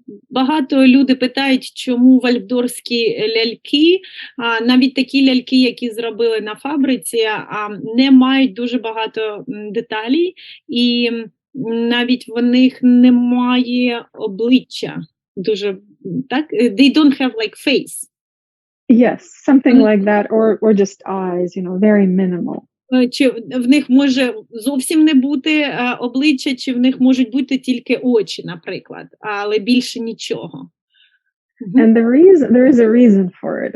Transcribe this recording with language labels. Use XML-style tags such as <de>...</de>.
<uk>Багато людей питають, чому вальфдорські ляльки, навіть такі ляльки, які зробили на фабриці, не мають дуже багато деталей, і навіть в них немає обличчя. Дуже, так?</uk> <en>They don't have like face. Yes, something like that, or just eyes, very minimal.</en> <uk>Чи в них може зовсім не бути обличчя, чи в них можуть бути тільки очі, наприклад, але більше нічого.</uk> <en>And there is a reason for it.</en>